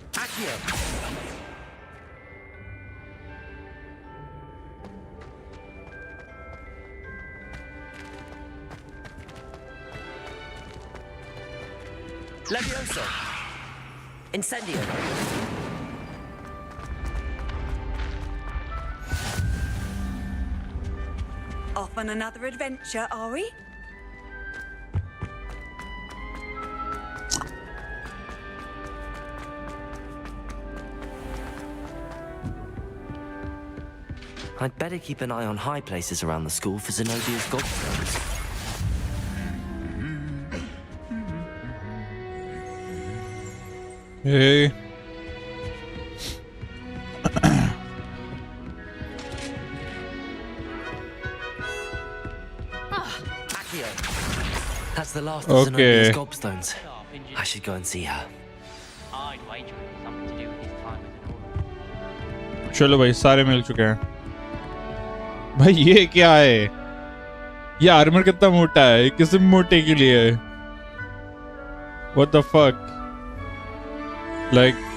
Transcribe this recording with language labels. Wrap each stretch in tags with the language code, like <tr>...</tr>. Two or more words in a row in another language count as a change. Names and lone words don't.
<en>Accio. Levioso. Incendio. Off on another adventure, are we? I'd better keep an eye on high places around the school for Zenobia's gobstones. Hey. Accio. That's the last of Zenobia's gobstones. I should go and see her. I'd wager it was something to do with his time as an orphan.</en> <hi>चलो भाई सारे मिल चुके हैं भाई ये क्या है ये आर्मर कितना मोटा है किस मोटे के लिए है</hi> <en>What the fuck like</en>